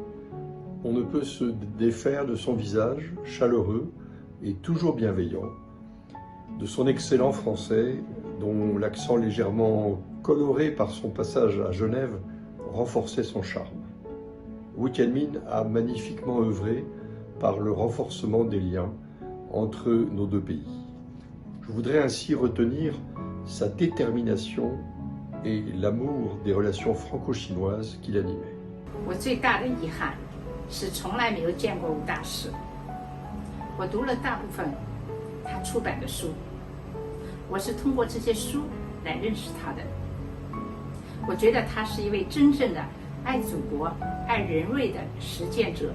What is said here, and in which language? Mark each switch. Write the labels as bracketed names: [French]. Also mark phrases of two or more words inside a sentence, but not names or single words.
[French] On ne peut se défaire de son visage chaleureux et toujours bienveillant, de son excellent français, dont l'accent légèrement coloré par son passage à Genève renforçait son charme. Wu Tianmin a magnifiquement œuvré par le renforcement des liens entre nos deux pays. Je voudrais ainsi retenir sa détermination et l'amour des relations franco-chinoises qui l'animaient. [Chinese] 我最大的遗憾是从来没有见过吴大使。我读了大部分他出版的书，我是通过这些书来认识他的。我觉得他是一位真正的爱祖国、爱人类的实践者。